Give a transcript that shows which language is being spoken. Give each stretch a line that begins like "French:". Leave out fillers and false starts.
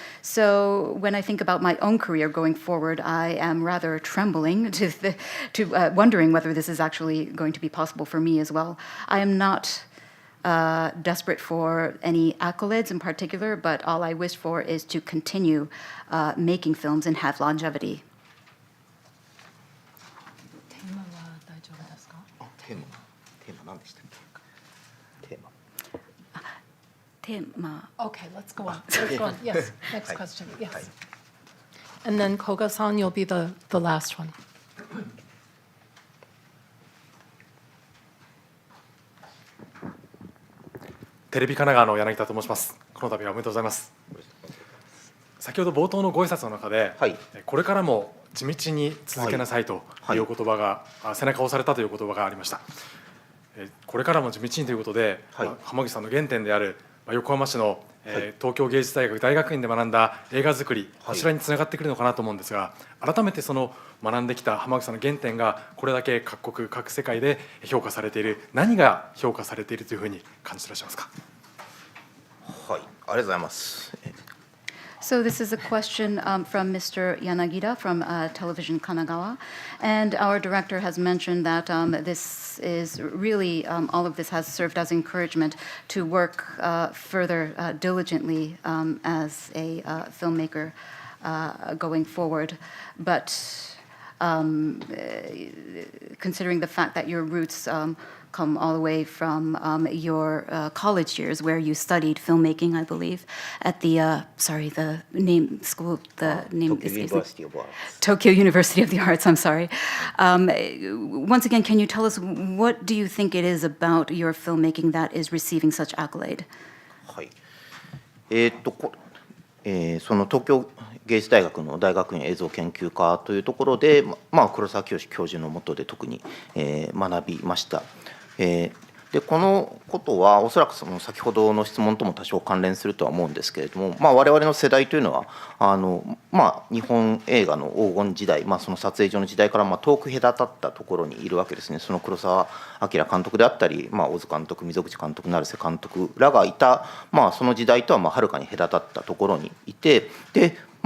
English: So when I think about my own career going forward, I am rather trembling to wondering whether this is actually going to be possible for me as well. I am not desperate for any accolades in particular, but all I wish for is to continue making films and have longevity.
Japanese: テーマは大丈夫ですか？テーマ何でしたっけ？テーマ
English: Okay, let's go on. Let's go on. Yes, next question. Yes. And then Koga-san, you'll be the last one.
Japanese: テレビ神奈川の柳田と申します。この度はおめでとうございます。先ほど冒頭のご挨拶の中で、はい、これからも地道に続けなさいという言葉が、背中を押されたという言葉がありました。これからも地道にということで、濱口さんの原点である横浜市の、東京芸術大学大学院で学んだ映画作り、こちらにつながってくるのかなと思うんですが、改めてその学んできた濱口さんの原点がこれだけ各国各世界で評価されている、何が評価されているというふうに感じていらっしゃいますか？はい、ありがとうございます。
English: So this is a question from Mr. Yanagida from Television Kanagawa, and our director has mentioned that this is really all of this has served as encouragement to work further diligently as a filmmaker going forward. But considering the fact that your roots come all the way from your college years, where you studied filmmaking, I believe, at the the name school, the name Tokyo University of Arts. Tokyo University of the Arts. I'm sorry. Once again, can you tell us what do you think it is about your filmmaking that is receiving such accolade?
Japanese: はい。その東京芸術大学の大学院映像研究科というところで、黒沢清教授の下で特に、学びました。でこのことはおそらくその先ほどの質問とも多少関連するとは思うんですけれども、我々の世代というのは日本映画の黄金時代、その撮影所の時代から遠く隔たったところにいるわけですね。その黒澤明監督であったり、小津監督、溝口監督、成瀬監督らがいた、その時代とははるかに隔たったところにいて、で